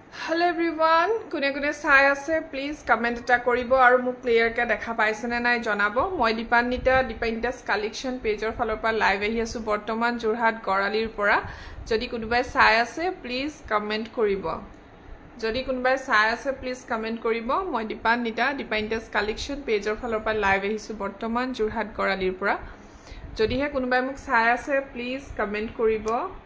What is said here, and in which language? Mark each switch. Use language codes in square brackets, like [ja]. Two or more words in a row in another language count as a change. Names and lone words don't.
[en] Hello everyone, [as] কোনে চাই আছে [en] please comment [as] এটা কৰিব আৰু মোক clear কৈ দেখা পাইছে নে নাই জনাব মই Dipanita's [en] collection page [as] অৰ ফালৰ পৰা live আহি আছোঁ বৰ্তমান যোৰহাট গড়ালিৰ পৰা যদি কোনোবাই চাই আছে [en] please comment [as] কৰিব যদি কোনোবাই চাই আছে [en] please comment [as] koribo moi Dipanita's [en] collection page [as] অৰ ফালৰ পৰা live আহি আছোঁ বৰ্তমান যোৰহাট গড়ালিৰ পৰা যদি হে কোনোবাই মোক চাই আছে [en] please comment [as] koribo